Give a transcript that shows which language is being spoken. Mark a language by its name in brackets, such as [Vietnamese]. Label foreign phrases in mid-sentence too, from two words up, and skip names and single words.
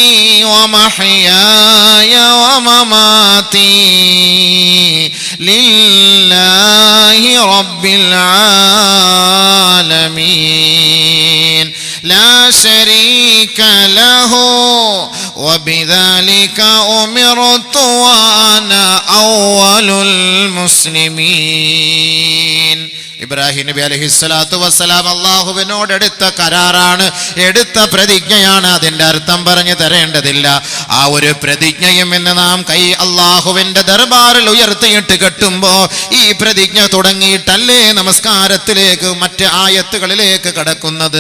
[Arabic] ومحياي ومماتي لله رب العالمين لا شريك له وبذلك أمرت وأنا أول المسلمين. [Malayalam] ഇബ്രാഹിം നബി [Arabic] عليه الصلاة والسلام [Malayalam] അല്ലാഹുവിനോട് എടുത്ത കരാറാണ്, എടുത്ത പ്രതിജ്ഞയാണ്. അതിൻ്റെ അർത്ഥം പറഞ്ഞു തരേണ്ടതില്ല. ആ ഒരു പ്രതിജ്ഞയും ഇന്ന് നാം അല്ലാഹുവിന്റെ ദർബാറിൽ ഉയർത്തിയിട്ട് കെട്ടുമ്പോൾ ഈ പ്രതിജ്ഞ തുടങ്ങിയിട്ടല്ലേ നമസ്കാരത്തിലേക്ക്, മറ്റ് ആയത്തുകളിലേക്ക് കടക്കുന്നത്.